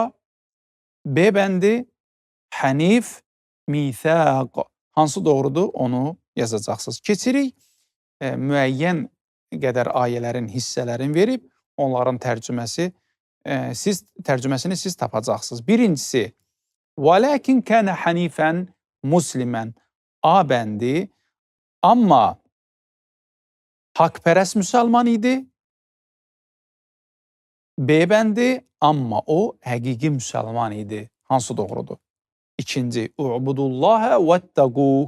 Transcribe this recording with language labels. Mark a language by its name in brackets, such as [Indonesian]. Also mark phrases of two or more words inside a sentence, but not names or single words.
[Azerbaijani] B bəndi, hənif, mithaq. Hansı doğrudur? Onu yazacaqsınız. Keçirik, müəyyən qədər ayələrin, hissələrin verib, onların tərcüməsini siz tapacaqsınız. Birincisi, [Arabic] وَلَكِنْ كَانَ حَنِيفًا مُسْلِمًا. [Azerbaijani] A bəndi, amma haqpərəst müsəlman idi. B bəndi, amma o həqiqi müsəlman idi. Hansı doğrudur? [Arabic] İkinci, اعبدوا الله واتقوه.